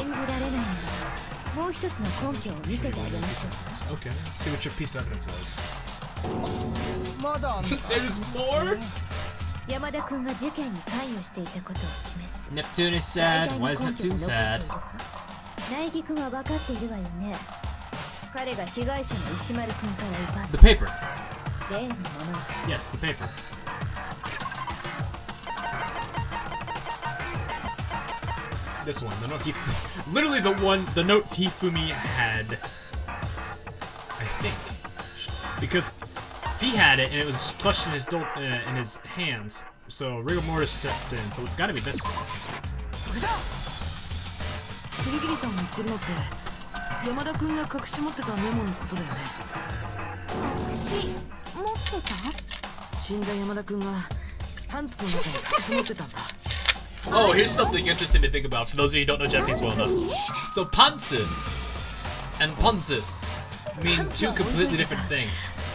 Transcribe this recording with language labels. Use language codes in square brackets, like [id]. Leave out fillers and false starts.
[ja] 信じられないのでもう一つの根拠を見せてあげましょう。 [en] Okay, let's see what your piece of evidence was. [ja] まだあんの [en] There's more? [ja] 山田くんが事件に関与していたことを示す [en] Neptune is sad. Why is Neptune sad? [ja] 苗木くんは分かっているわよね。彼が被害者の石丸くんから奪っ [en] The paper. [ja] た例のもの。 [en] Yes, the paper. This one, the note literally the note Hifumi had, I think, because he had it and it was clutched in his hands. So rigor mortis set in, so it's got to be this one. [ja] これだ。キリギリさんが言ってるのって山田君が隠し持ってたメモのことだよね。持ってた？死んだ山田君がパンツの中に隠し持ってたんだ。 [en] Oh, here's something interesting to think about for those of you who don't know Japanese well enough. So pantsu and ponzu mean two completely different things.